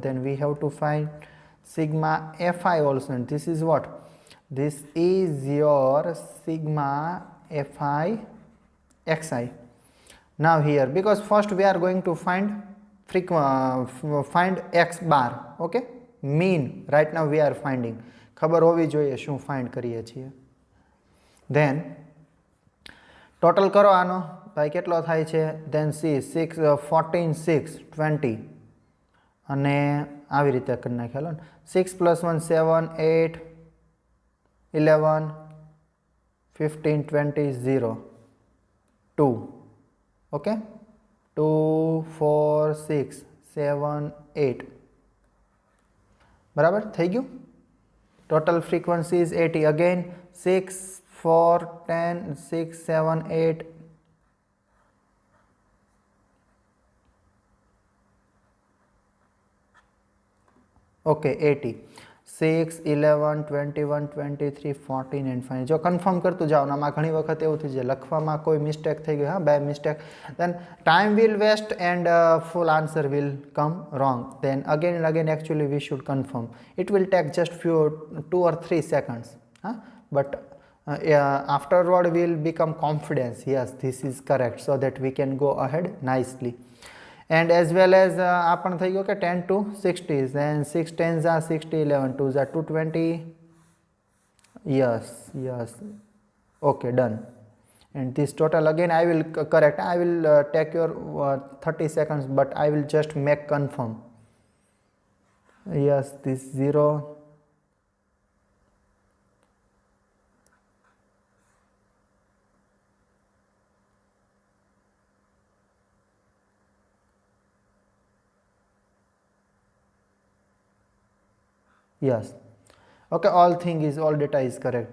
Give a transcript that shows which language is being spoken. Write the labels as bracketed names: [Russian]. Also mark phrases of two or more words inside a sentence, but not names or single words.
[English] Then we have to find sigma fi also, and this is what, this is your sigma fi xi. Now here, because first we are going to find find x bar, okay, mean. Right now we are finding, [Gujarati] ખબર હોવી જોઈએ શું ફાઇન્ડ કરીએ છીએ. [English] then total [Gujarati] કરો આનો, ભાઈ કેટલો થાય છે, [English] then see [Gujarati] 6 14 6 20 અને આવી રીતે કરી નાખેલો ને, 6 plus 1 7 8 11 15 20 0 2 okay, 2 4 6 7 8 બરાબર થઈ ગયું. [English] Total frequency is 80. Again 6 4 10 6 7 8 okay 80 6 11 21 23 14 and 5. [Gujarati] જો કન્ફર્મ કરતું જાઓ ને, આમાં ઘણી વખત એવું થઈ જાય લખવામાં કોઈ મિસ્ટેક થઈ ગઈ, હા [English] by mistake, then time will waste and full answer will come wrong. Then again and again actually we should confirm. It will take just few 2 or 3 seconds, huh? But afterward we will become confidence, yes this is correct, so that we can go ahead nicely. And as well as [Gujarati] આપણ થઈ ગયો કે [English] 10 to 60, then 6 10s are 60 11 2s are 220, yes yes okay done. And this total again I will correct, I will take your 30 seconds, but I will just make confirm. yes this 0 yes okay, all data is correct.